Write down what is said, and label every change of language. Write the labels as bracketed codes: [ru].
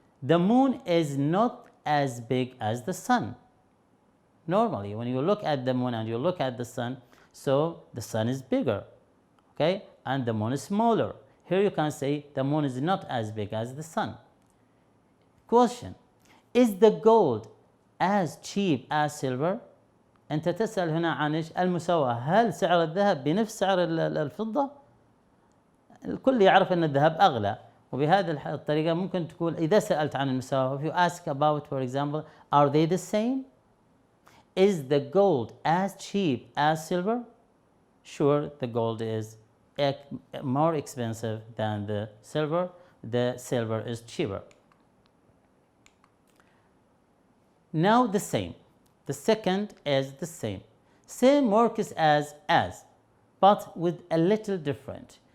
[en] The moon is not as big as the sun. Normally, when you look at the moon and you look at the sun, so the sun is bigger. Okay? And the moon is smaller. Here you can say the moon is not as big as the sun. Question: is the gold as cheap as silver? [ar] أنت تسأل هنا عن المساواة، هل سعر الذهب بنفس سعر الفضة؟ الكل يعرف أن الذهب أغلى، وبهذه الطريقة ممكن تقول إذا سألت عن المساواة, [en] if you ask about, for example, are they the same? Is the gold as cheap as silver? Sure, the gold is more expensive than the silver. The silver is cheaper. Now the same. The second is the same. Same works as, but with a little different.